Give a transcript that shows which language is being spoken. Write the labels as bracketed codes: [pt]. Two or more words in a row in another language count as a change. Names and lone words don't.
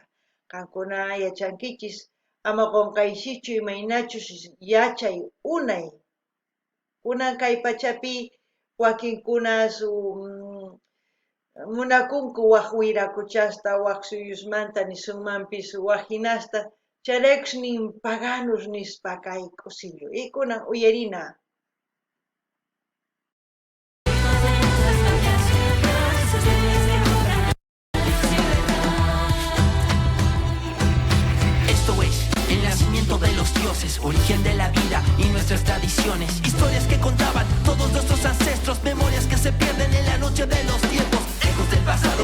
[qu] Qankuna yachankichis ama qunqayshichu imaynachus yachay unay kunan kay pachapi wakinkuna munakunku waq wiraquchasta waq suyusmanta nisunmanpis waq hinasta chayraykus nin paganos nispa kay Q'usillo y kunan uyarina. [es] Esto es el nacimiento de los dioses, origen de la vida y nuestras tradiciones, historias que contaban todos nuestros ancestros, memorias que se pierden en la noche de los tiempos, ecos del pasado.